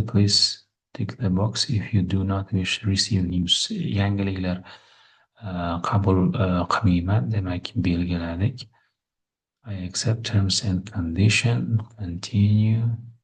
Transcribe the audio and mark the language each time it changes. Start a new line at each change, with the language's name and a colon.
English: Please tick the box if you do not wish to receive news.
Uzbek: Yangiliklar qabul qilmayman. Demak, belgiladik.
English: I accept terms and condition. Continue.